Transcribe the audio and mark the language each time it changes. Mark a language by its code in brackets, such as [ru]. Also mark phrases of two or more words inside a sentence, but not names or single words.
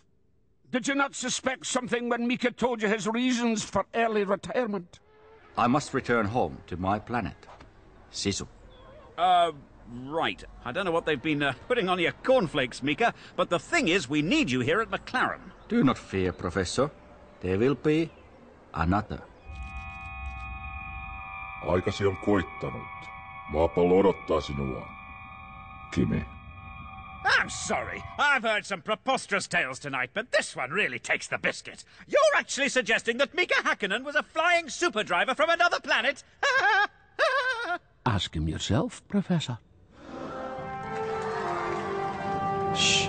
[en] Did you not suspect something when Mika told you his reasons for early retirement? I must return home to my planet. Sisu. Right. I don't know what they've been putting on your cornflakes, Mika, but the thing is, we need you here at McLaren. Do not fear, Professor. There will be another. [fi] Aikasi on koittanut. Maapallo odottaa sinua. [en] Kimi. I'm sorry. I've heard some preposterous tales tonight, but this one really takes the biscuit. You're actually suggesting that Mika Häkkinen was a flying super driver from another planet? Ask him yourself, Professor. Shh.